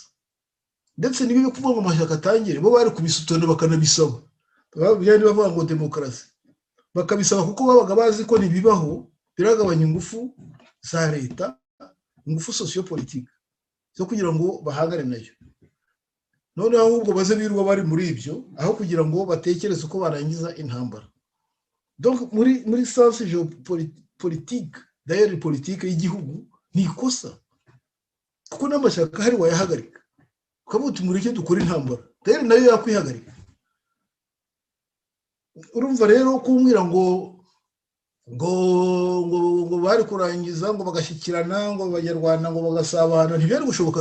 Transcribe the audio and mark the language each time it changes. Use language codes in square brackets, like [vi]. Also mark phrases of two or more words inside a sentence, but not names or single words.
[rw] Ndetse nibibe kuvuga ngo amashyaka atangire, bo bari kubisutana bakanabisaba, byari bavuga ngo demokarasi, bakabisaba kuko babaga bazi ko nibibaho biragabanya ingufu za leta, ingufu sociopolitique zo kugira ngo bahangane nayo. Noneho ahubwo baze birirwa bari muri ibyo, aho kugira ngo batekereze uko barangiza intambara. Donc muri [fr] sens politique, [rw] d'ailleurs politique y'igihugu ni ikosa, kuko n'amashyaka hari wayahagarika ukavuga mureke dukora intambara, d'ailleurs nayo yakwihagarika. Urumva rero kumbwira ngo bari kurangiza, ngo bagashyikirana, ngo abanyarwanda ngo bagasabana, ntibyari gushoboka.